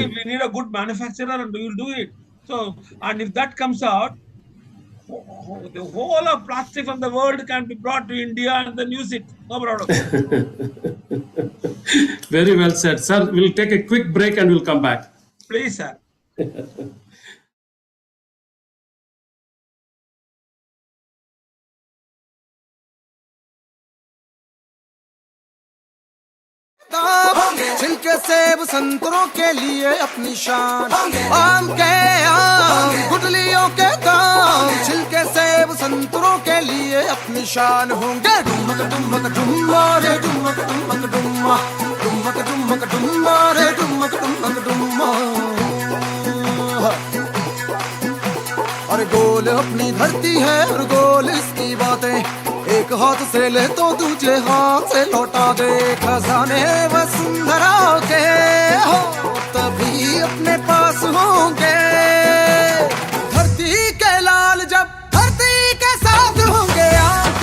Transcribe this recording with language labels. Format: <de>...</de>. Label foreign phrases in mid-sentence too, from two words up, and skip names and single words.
<en>We need a good manufacturer, and we will do it. So, and if that comes out, the whole of plastic from the world can be brought to India and then use it. No problem. Very well said, sir. We'll take a quick break and we'll come back. Please, sir.</en> <hi>छिलके सेब संतरों के लिए अपनी शान, आम के आम गुठलियों के दाम, छिलके सेब संतरों के लिए अपनी शान होंगे। डुमक डुमक डुम्मा रे डुमक डुमक डुम्मा, डुमक डुमक डुम्मा रे डुमक डुमक डुम्मा। और गोल अपनी धरती है और गोल इसकी बातें, एक हाथ से ले तो दूसरे हाथ से लौटा दे। खजाने वसुंधरा के हो तभी अपने पास होंगे, धरती के लाल जब धरती के साथ होंगे।</hi>